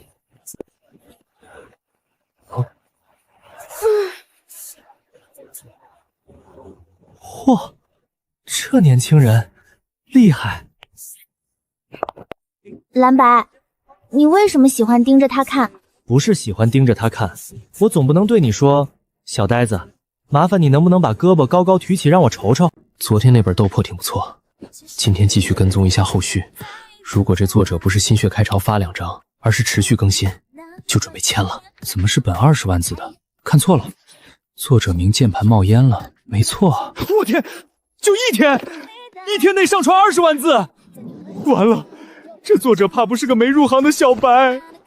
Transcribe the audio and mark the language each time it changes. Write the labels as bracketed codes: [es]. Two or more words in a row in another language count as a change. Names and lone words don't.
[zh] 嚯，这年轻人厉害！藍白，你為什麼喜歡盯着他看？不是喜歡盯着他看，我總不能對你說，小呆子，麻煩你能不能把胳膊高高舉起讓我瞅瞅？昨天那本斗破挺不錯，今天繼續跟蹤一下後續。如果這作者不是心血開潮發2章，而是持續更新，就準備簽了。怎麼是本20萬字的？看錯了，作者名鍵盤冒煙了。沒錯，我天，就1天，1天內上傳20萬字，完了，這作者怕不是個沒入行的小白。